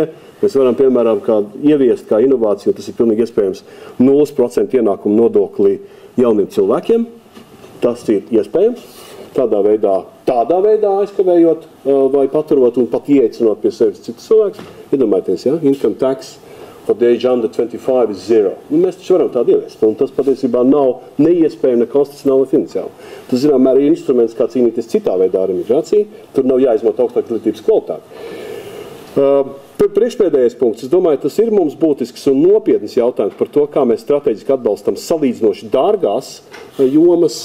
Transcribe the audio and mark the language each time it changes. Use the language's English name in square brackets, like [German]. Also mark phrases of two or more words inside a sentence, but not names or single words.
[Latvian] Mēs varam, piemēram, ieviest kā inovāciju, tas ir pilnīgi iespējams 0% ienākumu nodokli jauniem cilvēkiem. Tas ir iespējams. Tādā veidā aizkavējot vai paturot un pat ieeicinot pie sevis citus cilvēkus. Iedomājieties, ja? [English] Income tax for the age under 25 is 0. [Latvian] Mēs taču varam tādu ieviest, un tas patiesībā nav neiespējami, ne konstitucionāli, ne finansiāli. Tas, zinām, arī ir instruments, kā cīnīties citā veidā ar imigrāciju. Tur nav jāizmanto augstāka izglītības kvalitāte. Priekšpēdējais punkts. Es domāju, tas ir mums būtisks un nopietnis jautājums par to, kā mēs strateģiski atbalstam salīdzinoši dārgās jomas.